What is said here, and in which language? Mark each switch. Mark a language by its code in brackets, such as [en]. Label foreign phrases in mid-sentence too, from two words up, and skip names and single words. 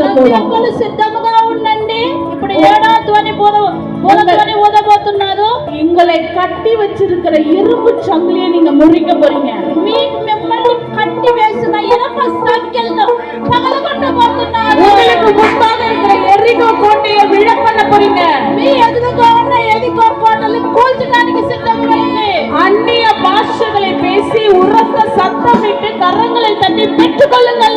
[te] ప్రతి [ta] போறோம். [te] ఒక్కరు సిద్ధముగా ఉండండి. ఇప్పుడు ఏడో ధ్వని ధ్వని ఊదబోతున్నారు. [ta] உங்களை கட்டி வச்சிருக்கிற இரும்பு சங்கிலியை நீங்க முறிக்க போறீங்க. [te] మిమ్మల్ని కట్టి వేసిన ఇనప సంఖ్యలను పగలగొట్టబోతున్నారు. [ta] உங்களுக்கு முன்பாக இருக்கிற எரிகோ கோட்டையை விழ பண்ண போறீங்க. [te] మీ ఎదురుగా ఉన్న ఎరికో కోటలు కూల్చడానికి సిద్ధమైంది. [ta] அந்நிய பாஷைகளை பேசி உரத்த சத்தமிட்டு கரங்களை தட்டி பெற்றுக்கொள்ளுங்கள்.